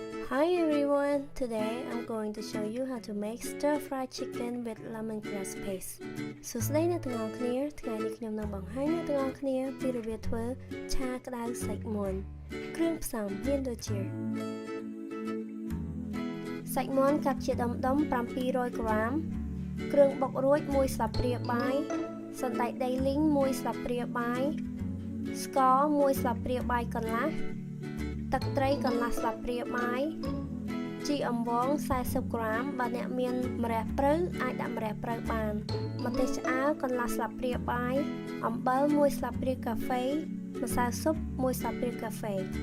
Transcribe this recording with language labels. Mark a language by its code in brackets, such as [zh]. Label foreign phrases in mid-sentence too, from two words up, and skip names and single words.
[en] Hi everyone, today I'm going to show you how to make stir-fried chicken with lemongrass paste. [km] សួស្តីអ្នកទាំងអស់គ្នា ថ្ងៃនេះខ្ញុំនឹងបង្ហាញអ្នកទាំងអស់គ្នាពីរបៀបធ្វើឆាក្តៅសាច់មាន់ គ្រឿងផ្សំមានដូចជា សាច់មាន់កាត់ជាដុំ700ក្រាម គ្រឿងបុករួច1ស្លាបព្រាបាយ សណ្តែកដីលីង1ស្លាបព្រាបាយ ស្ករ1ស្លាបព្រាបាយកន្លះ ទឹកត្រីកន្លះស្លាបព្រាបាយជីអំបោង40ក្រាមបើអ្នកមានម្រះព្រៅអាចដាក់ម្រះព្រៅបានម្ទេសឆ្អើរកន្លះស្លាបព្រាបាយអំបិល1ស្លាបព្រាកាហ្វេម្សៅស៊ុប1ស្លាបព្រាកាហ្វេ